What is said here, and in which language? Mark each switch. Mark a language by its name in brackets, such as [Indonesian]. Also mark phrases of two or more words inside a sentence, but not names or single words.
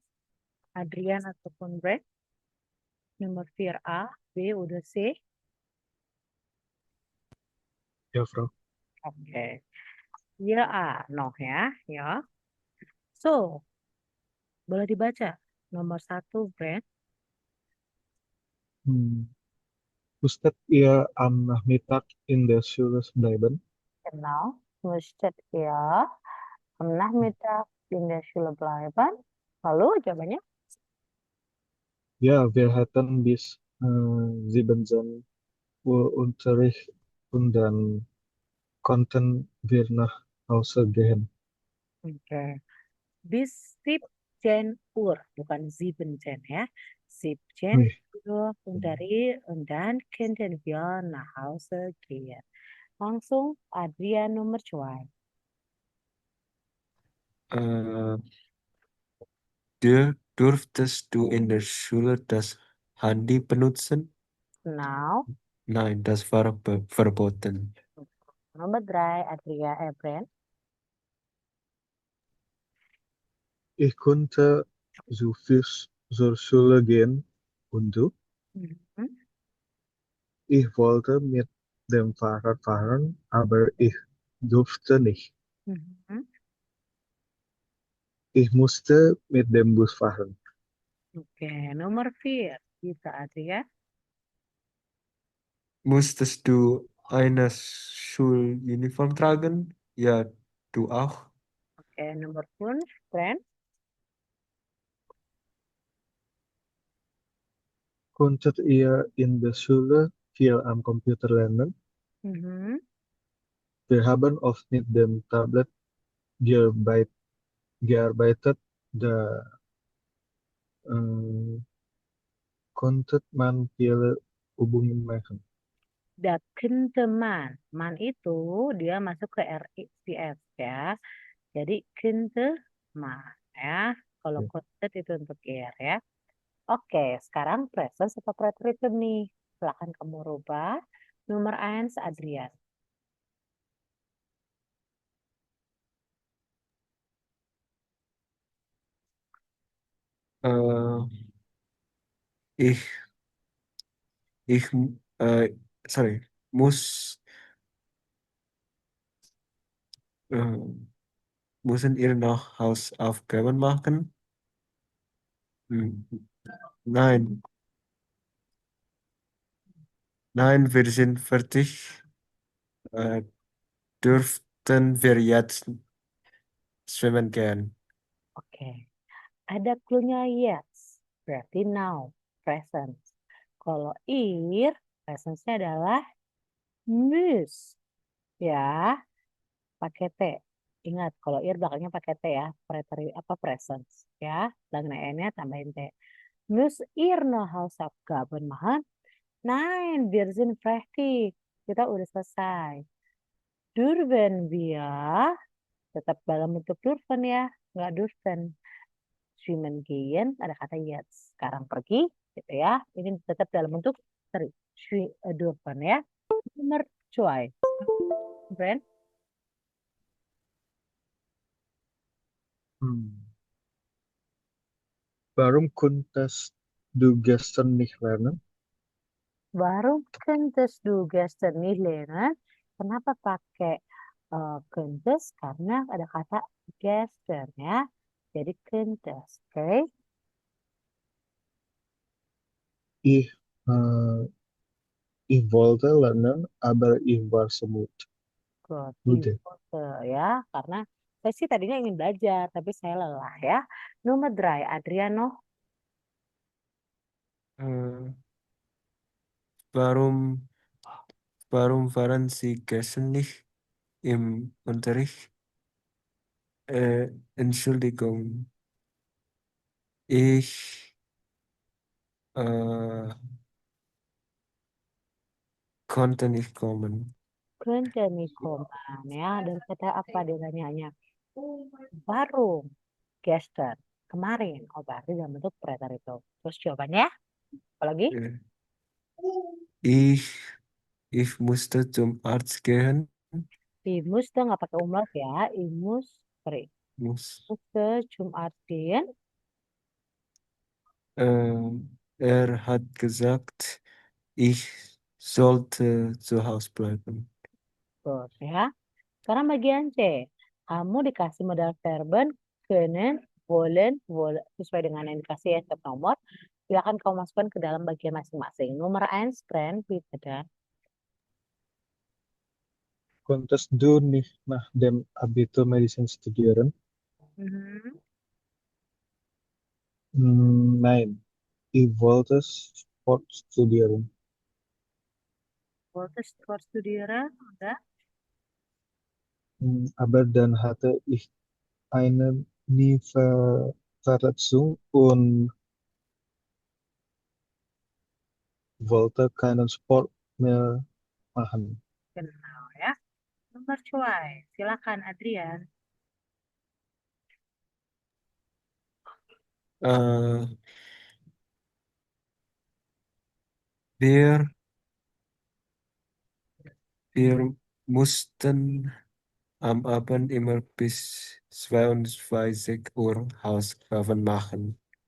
[Indonesian] Adrian ataupun Brad? Nomor 4 A, B udah C. Ya, Bro. Oke. Ya A, no ya. Ya. So, boleh dibaca. Nomor 1 Brad. [German] Moest ihr am Nachmittag in der Schule bleiben? Genau. Müsstet ihr am Nachmittag in der Schule bleiben? [Indonesian] Lalu jawabannya? [German] Ja, wir hatten bis 17 Uhr Unterricht und dann konnten wir nach Hause gehen. Oke. Bis 17 Uhr, [Indonesian] bukan 17 ya. 17 Wih, [German] Uhr Unterricht und dann könnten wir nach Hause gehen. [Indonesian] Langsung Adrian nomor 2. [German] Äh, Durftest du in der Schule das Handy benutzen? Now, Nein, das war verboten. [Indonesian] nomor 3 Adrian Brand. [German] ich konnte zu Fuß zur Schule gehen und du? Mhm. Ich wollte mit dem Fahrrad fahren, aber ich durfte nicht. Mhm. Ich musste mit dem Bus fahren. [Indonesian] Oke, nomor 4 Kita Adrian. [German] Musstest du eine Schuluniform tragen? Ja, du auch. [Indonesian] Oke, nomor 5 Brand. [German] Konntet ihr in der Schule viel am Computer lernen? Mhm. Wir haben oft mit dem Tablet gearbeitet, da konnte man viele Übungen machen. [Indonesian] Dakin teman. Man itu dia masuk ke RICS ya. Jadi kinteman ya. Kalau Ya. content itu untuk gear ya. Oke, sekarang present atau preteritum nih. Silahkan kamu rubah. Nomor 1 Adrian. [German] Äh, ich, ich, sorry, äh, müssen ihr noch Hausaufgaben machen? Hm, Nein, nein, wir sind fertig. Äh, Dürften wir jetzt schwimmen gehen? [Indonesian] Oke. Ada clue-nya yes. Berarti now. Present. Kalau ir, presence-nya adalah mus. Ya, pakai T. Ingat, kalau ir belakangnya pakai T ya. Presence. Ya, belakang N-nya tambahin T. [German] Mus ir no Hausaufgaben machen. Nein, wir sind fertig. [Indonesian] Kita udah selesai. [German] Dürfen wir, [Indonesian] tetap dalam bentuk dürfen ya. Nggak dürfen. [German] Schwimmen gehen, [Indonesian] ada kata jetzt. Sekarang pergi, gitu ya. Ini tetap dalam bentuk dürfen ya. Nomor 2. Brand. [German] Warum konntest du gestern nicht lernen? Warum könntest du gestern nicht lernen? [Indonesian] Kenapa pakai könntest? Karena ada kata gestern ya. Jadi könntest, oke? [German] Ich, ich wollte lernen, aber ich war so müde. [English] Good. [German] Müde. [Indonesian] Ya, karena saya sih tadinya ingin belajar, tapi saya lelah ya. Nomor 3, Adriano. [German] Äh, warum, warum waren Sie gestern nicht im Unterricht? Entschuldigung, ich äh, konnte nicht kommen. Könnte nicht kommen ya. [Indonesian] Dan kata apa dia tanyanya? [German] Warum? Gestern. [Indonesian] Kemarin. Oh, berarti dalam bentuk preteritum. Terus jawabannya? Apa lagi? [German] Ich, ich musste zum Arzt gehen. [Indonesian] Imus tuh nggak pakai umlaut ya. [English] Sorry. [German] Muss, Musste zum Arzt gehen. er hat gesagt, ich sollte zu Hause bleiben. [Indonesian] Terus ya. Sekarang bagian C. Kamu dikasih [German] modal verben [Indonesian] können, wollen sesuai dengan yang dikasih ya setiap nomor. Silakan kamu masukkan ke dalam bagian masing-masing. Nomor 1, Fren, bitte dan. [German] Konntest du nicht nach dem Abitur Medizin studieren? Nein, ich wollte Sport studieren. Wollte Sport studieren, udah. Aber dann hatte ich eine Knieverletzung und wollte keinen Sport mehr machen. [Indonesian] Genau ya. Nomor 2, silakan Adrian. [German] Äh, wir, wir mussten am Abend immer bis 22 Uhr Hausaufgaben machen.